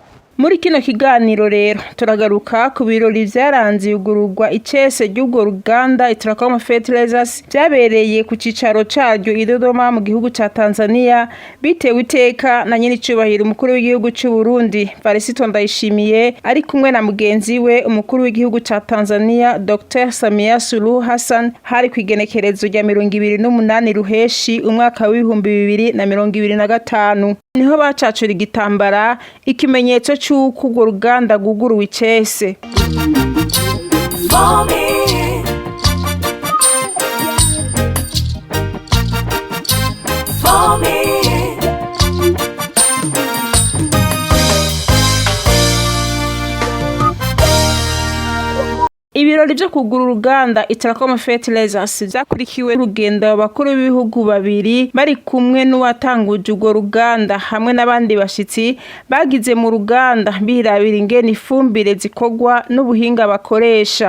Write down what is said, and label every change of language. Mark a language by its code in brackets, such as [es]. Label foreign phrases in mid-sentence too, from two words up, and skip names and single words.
[rn] Muri kino kiganiro rero turagaruka ku birori vyaranze yugururwa icese ry'ubwo ruganda Itracom Fertilizers byabereye ku cicaro caryo i Dodoma mu gihugu ca Tanzania, bitewe iteka na nyene icubahiro umukuru w'igihugu cy'u Burundi Varisito Ndayishimiye ari kumwe na mugenzi we umukuru w'igihugu ca Tanzania Dr. Samia Suluhu Hassan hari kwigenekerezo rya 28 ruheshi umwaka wa 2025. Niho bacacura igitambara ikimenyetso cy'uko urwo ruganda guguruwe icese. [en] for me. For me. [rn] Ibirori byo kugura uruganda Itracom Fertilizers byakurikiwe n'urugendo abakuru b'ibihugu babiri bari kumwe n'uwatanguje urwo ruganda hamwe n'abandi bashitsi bagize mu ruganda birabira ingene ifumbire zikogwa n'ubuhinga bakoresha.